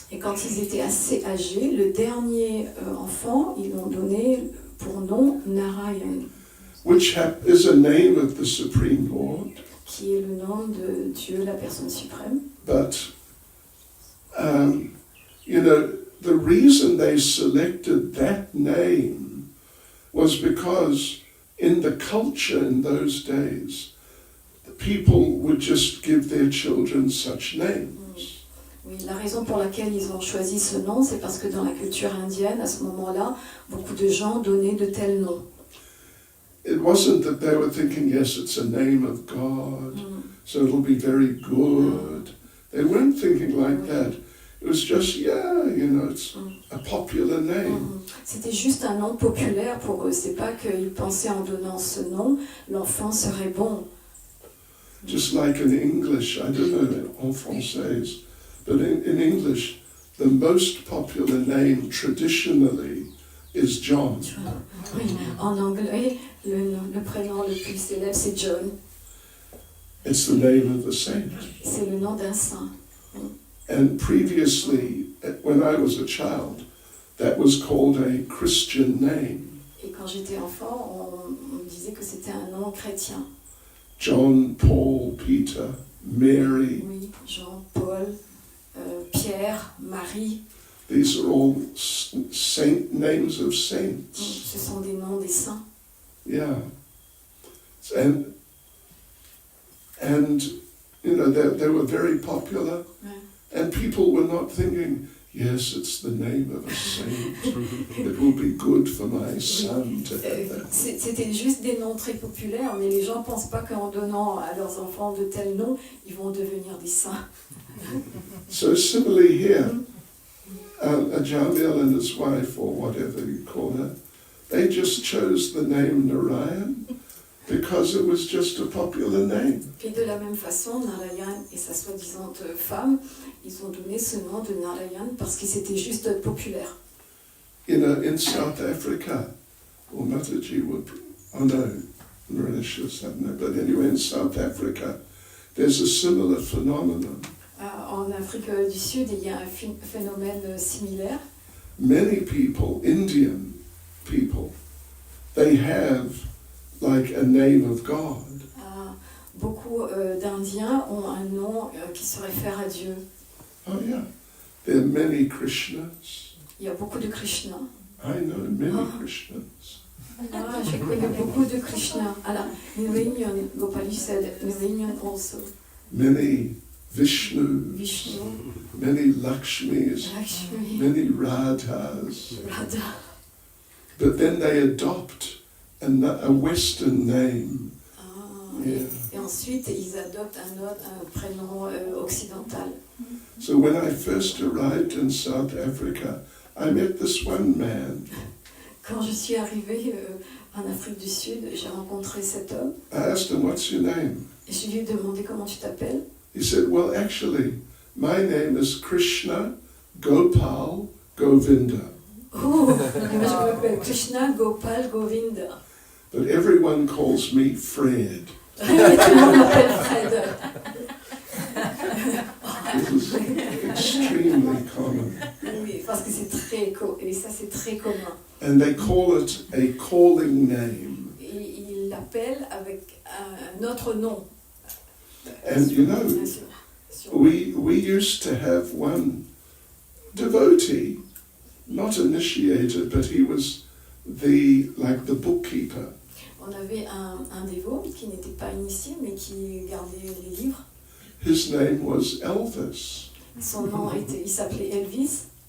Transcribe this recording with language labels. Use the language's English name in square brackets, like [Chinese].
[French] Et quand ils étaient assez âgés, le dernier enfant, ils l'ont donné pour nom Narayan, [English] Which is a name of the Supreme Lord. [French] qui est le nom de Dieu, la personne suprême. [English] But, you know, the reason they selected that name was because in the culture in those days, the people would just give their children such names. [French] Oui, la raison pour laquelle ils ont choisi ce nom, c'est parce que dans la culture indienne, à ce moment-là, beaucoup de gens donnaient de tels noms. [English] It wasn't that they were thinking, yes, it's a name of God, so it'll be very good. They weren't thinking like that. It was just, yeah, you know, it's a popular name. [French] C'était juste un nom populaire pour eux. C'est pas qu'ils pensaient en donnant ce nom, l'enfant serait bon. [English] Just like in English, I don't know, [French] en français, [English] but in English, the most popular name traditionally is John. [French] Oui, en anglais, le prénom le plus célèbre, c'est John. [English] It's the name of the saint. [French] C'est le nom d'un saint. [English] And previously, when I was a child, that was called a Christian name. [French] Et quand j'étais enfant, on disait que c'était un nom chrétien. [English] John, Paul, Peter, Mary. [French] Oui, Jean, Paul, Pierre, Marie. [English] These are all saint names of saints. [French] Ce sont des noms des saints. [English] Yeah. And you know, they were very popular. [French] Ouais. [English] And people were not thinking, yes, it's the name of a saint. It will be good for my son to have that. [French] C'était juste des noms très populaires, mais les gens ne pensent pas qu'en donnant à leurs enfants de tels noms, ils vont devenir des saints. [English] So similarly here, Ajamil and his wife, or whatever you call her, they just chose the name Narayan, because it was just a popular name. [French] Et de la même façon, Narayan et sa soi-disant femme, ils ont donné ce nom de Narayan parce que c'était juste populaire. [English] You know, in South Africa, or Mataji would, oh no, Mauritius, I don't know, but anyway, in South Africa, there's a similar phenomenon. [French] En Afrique du Sud, il y a un phénomène similaire. [English] Many people, Indian people, they have like a name of God. [French] Beaucoup d'Indiens ont un nom qui se réfère à Dieu. [English] Oh yeah, there are many Krishnas. [French] Il y a beaucoup de Krishna. [English] I know many Krishnas. [French] Je connais beaucoup de Krishna. [English] Alors, in Reunion, Gopali said, in Reunion also. Many Vishnu, [French] Vishnu, [English] many Lakshmis, [French] Lakshmi, [English] many Radhas. [French] Radha. [English] But then they adopt a Western name. Yeah. [French] Et ensuite, ils adoptent un prénom occidental. [English] So when I first arrived in South Africa, I met this one man. [French] Quand je suis arrivée en Afrique du Sud, j'ai rencontré cet homme. [English] I asked him, "What's your name?" [French] Et je lui ai demandé comment tu t'appelles. [English] He said, "Well, actually, my name is Krishna Gopal Govinda. [French] Oh, je m'appelle Krishna Gopal Govinda. [English] But everyone calls me Fred." [French] Tout le monde m'appelle Fred. [English] It was extremely common. [French] Oui, parce que c'est c'est très commun. [English] And they call it a calling name. [French] Et il l'appelle avec un autre nom. [English] And you know, we used to have one devotee, not initiated, but he was the bookkeeper. [French] On avait un dévot qui n'était pas initié, mais qui gardait les livres. [English] His name was Elvis. [French] Son nom il s'appelait Elvis.